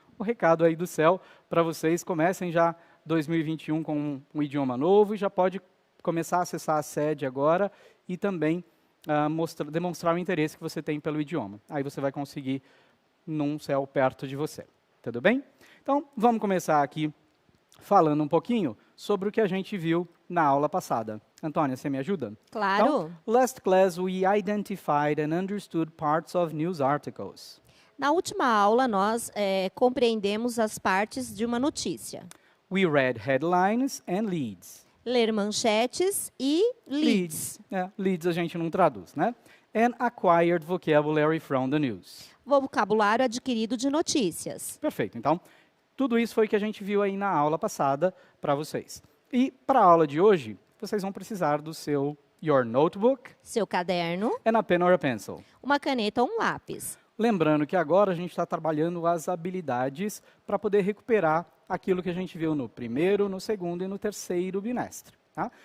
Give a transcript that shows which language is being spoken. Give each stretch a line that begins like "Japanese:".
Portuguese: O recado aí do CEL para vocês, comecem já 2021 com um idioma novo e já pode começar a acessar a sede agora e também demonstrar o interesse que você tem pelo idioma. Aí você vai conseguir num CEL perto de você. Tudo bem? Então, vamos começar aqui falando um pouquinho sobre o que a gente viu na aula passada. Antônia, você me ajuda? Claro.
English: Então, last class we identified and understood parts of news articles.
Portuguese: Na última aula, nós compreendemos as partes de uma notícia.
English: We read headlines and leads.
Portuguese: Ler manchetes e leads. Leads a gente não traduz, né?
English: And acquired vocabulary from the news.
Portuguese: Vocabulário adquirido de notícias. Perfeito. Então, tudo isso foi o que a gente viu aí na aula passada para vocês. E para a aula de hoje, vocês vão precisar do
English: your notebook.
Portuguese: Seu caderno.
English: And a pen or a pencil.
Portuguese: Uma caneta ou um lápis. Lembrando que agora a gente está trabalhando as habilidades para poder recuperar aquilo que a gente viu no primeiro, no segundo e no terceiro bimestre. Tá?